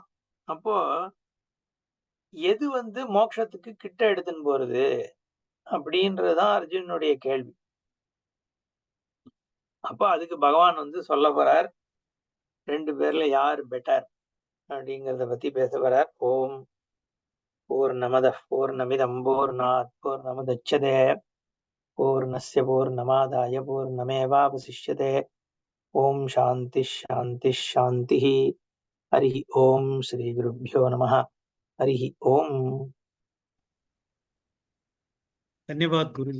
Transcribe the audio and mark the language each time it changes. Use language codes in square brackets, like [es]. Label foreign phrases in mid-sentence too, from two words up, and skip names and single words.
[ta] அப்போ எது வந்து மோட்சத்துக்கு கிட்ட எடுத்துன்னு போறது அப்படின்றதுதான் அர்ஜுனுடைய கேள்வி. அப்ப அதுக்கு பகவான் வந்து சொல்ல போறார், ரெண்டு பேர்ல யார் பெட்டர் அப்படிங்கறத பத்தி பேச போறார். [sa] ओम् पूर्णमदः पूर्णमिदं पूर्णात् पूर्णमुदच्यते पूर्णस्य पूर्णमादाय पूर्णमेवावशिष्यते. ओम् शान्तिः शान्तिः शान्तिः. हरि ओम् श्री गुरुभ्यो नमः. हरि ओम। [hi] धन्यवाद गुरुजी।